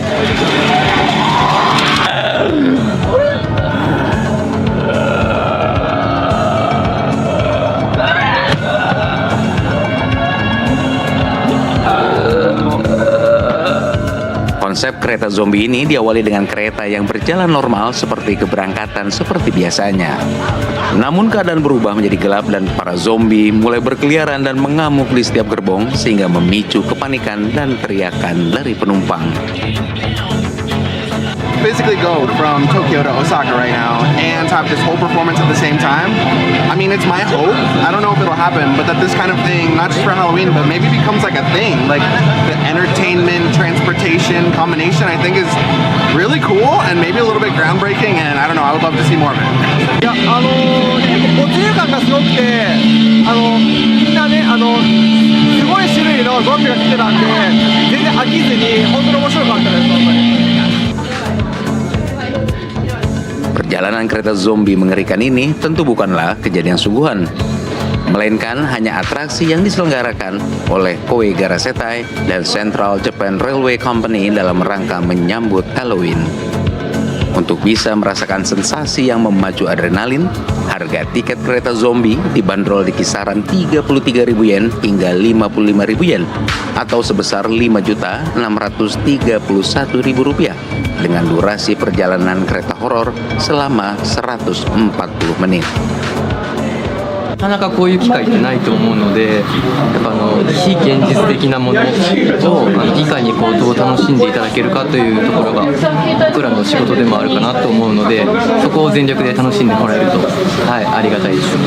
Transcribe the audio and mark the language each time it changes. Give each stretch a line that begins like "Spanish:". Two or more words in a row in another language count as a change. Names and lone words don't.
Indonesian: Konsep kereta zombie ini diawali dengan kereta yang berjalan normal seperti keberangkatan seperti biasanya. Namun keadaan berubah menjadi gelap dan para zombie mulai berkeliaran dan mengamuk di setiap gerbong sehingga memicu kepanikan dan teriakan dari penumpang.
English: Basically go from Tokyo to Osaka right now and have this whole performance at the same time. I mean, it's my hope. I don't know if it'll happen, but that this kind of thing, not just for Halloween, but maybe becomes like a thing. Like the entertainment, transportation combination, I think is really cool and maybe a little bit groundbreaking. And I don't know, I would love to see more of it.
Japanese: いや、没入感がすごくて、みんなね、すごい種類のゾンビが来てたんで、全然飽きずに、本当に面白かったです、本当に。
Indonesian: Perjalanan kereta zombie mengerikan ini tentu bukanlah kejadian sungguhan, melainkan hanya atraksi yang diselenggarakan oleh Koei Garasetai dan Central Japan Railway Company dalam rangka menyambut Halloween. Untuk bisa merasakan sensasi yang memacu adrenalin, harga tiket kereta zombie dibanderol di kisaran 33.000 yen hingga 55.000 yen atau sebesar 5.631.000 rupiah dengan durasi perjalanan kereta horor selama 140 menit.
Japanese: なかなかこういう機会ってないと思うので、やっぱ非現実的なものをいかにどう楽しんでいただけるかというところが僕らの仕事でもあるかなと思うので、そこを全力で楽しんでもらえると、ありがたいです。